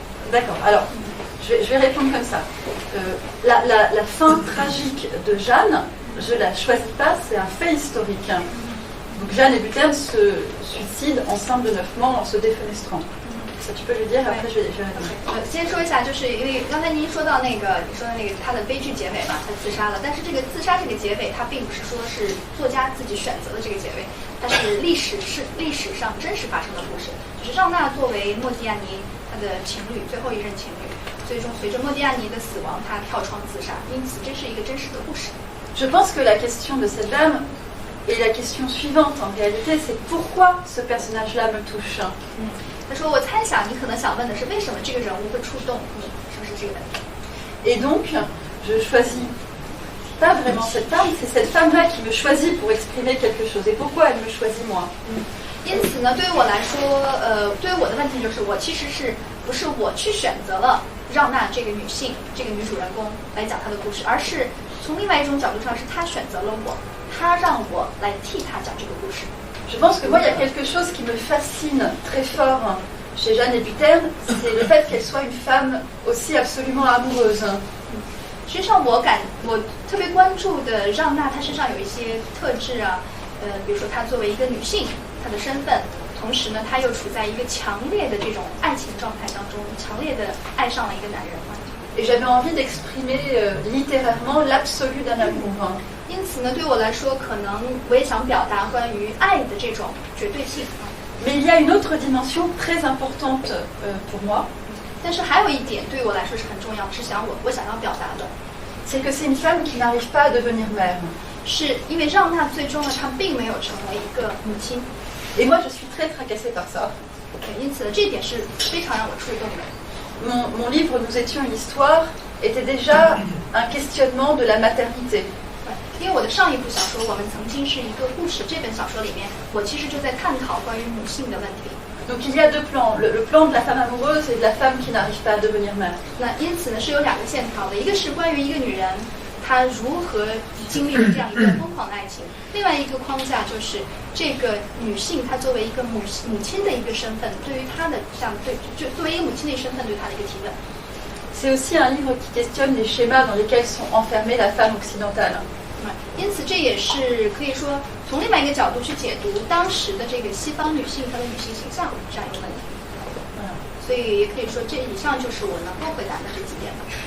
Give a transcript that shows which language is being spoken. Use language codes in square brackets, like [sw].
[fr] D'accord, alors je vais répondre comme ça. La fin tragique de Jeanne, je ne la choisis pas, c'est un fait historique. Donc Jeanne Hébuterne se suicide enceinte de 9 mois en se défenestrant. Ça tu peux lui dire, après je vais répondre. [zh] 先说一下，就是因为刚才您说到你说的那个他的悲剧结尾嘛，他自杀了。但是这个自杀这个结尾，它并不是说是作家自己选择的这个结尾，它是历史上真实发生的故事。就是让娜作为莫蒂亚尼他的情侣，最后一任情侣，最终随着莫蒂亚尼的死亡，他跳窗自杀。因此，这是一个真实的故事。 [fr] Je pense que la question de cette dame est la question suivante en réalité, c'est pourquoi ce personnage-là me touche. [zh] 他说：“我猜想你可能想问的是，为什么这个人物会触动你？是不是这个问题？” [fr] Et donc, je choisis pas vraiment cette femme, c'est cette femme-là qui me choisit pour exprimer quelque chose. Et pourquoi elle me choisit moi? [zh] 因此呢，对于我来说，对于我的问题就是，我其实不是我去选择了让娜这个女性，这个女主人公来讲她的故事，而是从另外一种角度上，是她选择了我，她让我来替她讲这个故事。 [fr] Je pense que moi, il y a quelque chose qui me fascine très fort chez Jeanne Hébuterne, c'est le fait qu'elle soit une femme aussi absolument amoureuse. [zh] 实际上，我特别关注的让娜，她身上有一些特质啊，比如说她作为一个女性，她的身份，同时呢，她又处在一个强烈的这种爱情状态当中，强烈的爱上了一个男人。 [fr] Et j'avais envie d'exprimer littérairement l'absolu d'un amour. [zh] 因此呢，对我来说，可能我也想表达关于爱的这种绝对性。 [fr] Mais il y a une autre dimension très importante pour moi. [zh] 但是还有一点对我来说是很重要，是我想要表达的， [fr] c'est que c'est une femme qui n'arrive pas à devenir mère. [zh] 是因为让娜最终呢，她并没有成为一个母亲。 [fr] Et moi, je suis très tracassée par ça. [zh] 因此这一点是非常让我触动的。 [fr] Mon livre Nous étions une histoire était déjà un questionnement de la maternité. [zh] 因为我的上一部小说《我们曾经是一个故事》这本小说里面，我其实就在探讨关于母性的问题。 [fr] Donc il y a deux plans, le plan de la femme amoureuse et de la femme qui n'arrive pas à devenir mère. [zh] 那因此呢，是有两个线条的，一个是关于一个女人她如何经历了这样一个疯狂的爱情，另外一个框架就是这个女性她作为一个母亲的一个身份，对于她的就作为一个母亲的身份对她的一个提问。 [fr] C'est aussi un livre qui questionne les schémas dans lesquels sont enfermées la femme occidentale. [zh] 因此，这也是可以说从另外一个角度去解读当时的这个西方女性她的女性形象这样一个问题。所以也可以说，这以上就是我能够回答的这几点了。